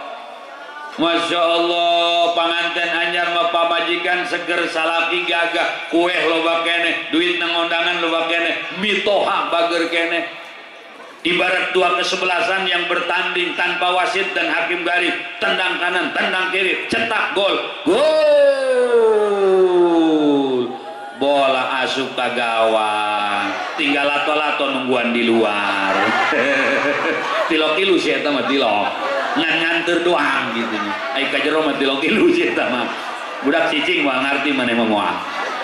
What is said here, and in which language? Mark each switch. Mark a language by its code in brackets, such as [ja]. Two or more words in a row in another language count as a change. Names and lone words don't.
[jv] Masya Allah panganten anyar mah pamajikan seger salaki gagah kueh loba kene duit nang undangan loba kene mitoha bager kene [id] ibarat dua kesebelasan yang bertanding tanpa wasit dan hakim garis tendang kanan tendang kiri cetak gol [su] bola asup ka gawang tinggal lato-lato nungguan di luar tilok ilu sih eta mah tilok nganter doang gitu nih ai ka jero mah tilok ilu sih eta mah budak cicing moal ngarti maneh mah moal